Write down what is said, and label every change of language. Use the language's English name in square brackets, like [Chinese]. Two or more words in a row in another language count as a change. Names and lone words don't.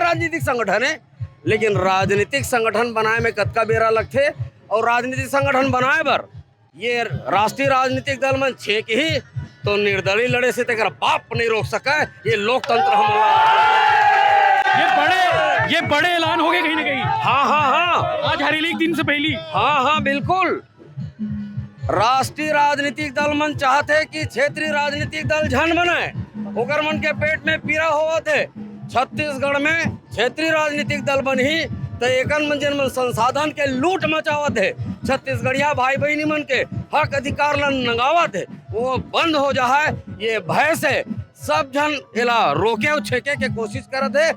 [Chhattisgarhi] गैर राजनीतिक संगठन है, लेकिन राजनीतिक संगठन बनाए में कतका बेरा लगथे और राजनीतिक संगठन बनाए बर ये राष्ट्रीय राजनीतिक दल मन छे के ही तो निर्दलीय लड़े से तेकर बाप नहीं रोक सका। ये लोकतंत्र ये बड़े ऐलान हो गए कहीं ना कहीं। हाँ हाँ हाँ आज हरेली के दिन से पहली। हाँ हाँ बिल्कुल। राष्ट्रीय राजनीतिक दल मन चाहते कि क्षेत्रीय राजनीतिक दल झन बनाए, ओकर मन के पेट में पीड़ा होवत है। छत्तीसगढ़ में क्षेत्रीय राजनीतिक दल बनी तो एकन मन जन मन संसाधन के लूट मचावत है, छत्तीसगढ़िया भाई बहनी मन के हक अधिकार ला नंगावत है, वो बंद हो जाए ये भय से सब जन इला रोके और छेके के कोशिश करत है।